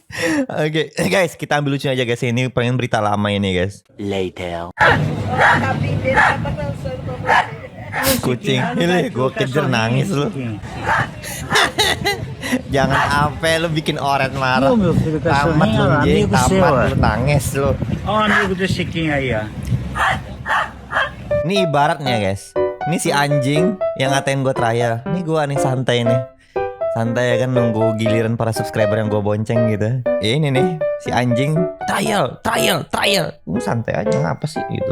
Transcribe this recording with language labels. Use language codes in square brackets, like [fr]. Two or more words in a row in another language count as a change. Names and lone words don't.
[id] Oke, guys, kita ambil lucunya aja guys. Ini pengen berita lama ini guys. later. Kucing, ini gue kejar nangis lu. Jangan sampai lu bikin oren marah. Tamat lu Jing, tamat lu nangis lu. [pt] Oh, amigo do Chiquinho aí, ó. [id] Ini ibaratnya guys, ini si anjing yang ngatain gue trial. Ini gue nih santai nih. Santai ya kan, nunggu giliran para subscriber yang gue bonceng gitu. Ini nih si anjing trial. Santai aja, ngapa sih gitu.